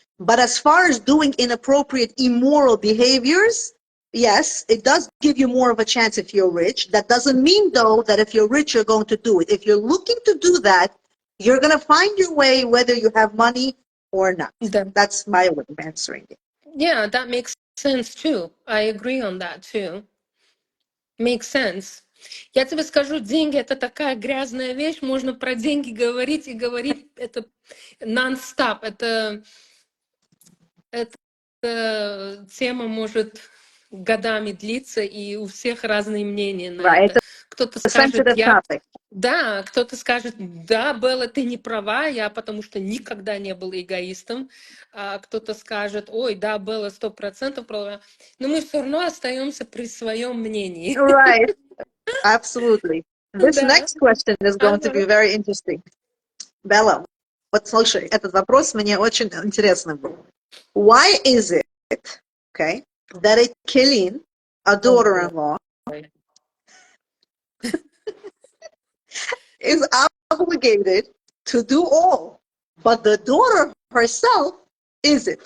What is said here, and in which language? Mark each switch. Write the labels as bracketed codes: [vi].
[en] But as far as doing inappropriate, immoral behaviors, yes, it does give you more of a chance if you're rich. That doesn't mean, though, that if you're rich, you're going to do it. If you're looking to do that, you're going to find your way whether you have money or not. [ru] Да. [en] That's my way of answering it. Yeah, that makes sense too. I agree on that too. Makes sense. [ru] Я тебе скажу, деньги — это такая грязная вещь, можно про деньги говорить и говорить, это нон-стоп, эта тема может годами длиться, и у всех разные мнения на [en] Right. [ru] это. Кто-то [en] It's a [ru] скажет, [en] sensitive topic. [ru] да, кто-то скажет, да, Белла, ты не права, я потому что никогда не был эгоистом. А кто-то скажет, ой, да, Белла 100% права. Но мы все равно остаемся при своем мнении. [en] Right. Absolutely. This [ru] Да. [en] next question is going to be very interesting. [ru] Bella, вот слушай, этот вопрос мне очень интересный был. [en] Why is it, okay, that a Kilin, a daughter-in-law, is obligated to do all, but the daughter herself isn't?